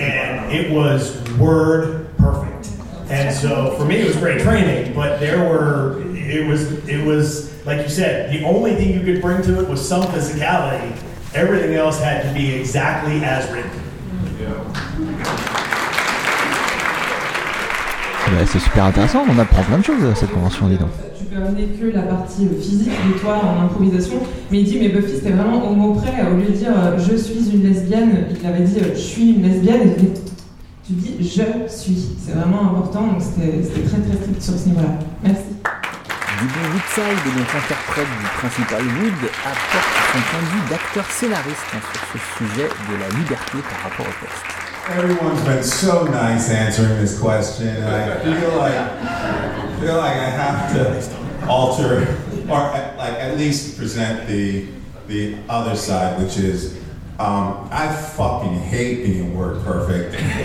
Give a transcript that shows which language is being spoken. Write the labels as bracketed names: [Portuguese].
[English] And it was word perfect. And so for me it was great training, but it was like you said, the only thing you could bring to it was some physicality. Everything else had to be exactly as written. Yeah. [French] C'est super intéressant, on apprend plein de choses à cette convention, dis donc. Tu peux amener que la partie physique de toi en improvisation, mais il dit, mais Buffy, c'était vraiment au mot près, au lieu de dire « je suis une lesbienne », il avait dit « je suis une lesbienne », et tu dis « je suis ». C'est vraiment important, donc c'était très très strict sur ce niveau-là. Merci. Du bon Woodside, donc interprète du principal Wood, apporte son point de vue d'acteur scénariste sur ce sujet de la liberté par rapport au texte. [English] Everyone's been so nice answering this question, and I feel like I have to alter, or like at least present the other side, which is I fucking hate being word perfect.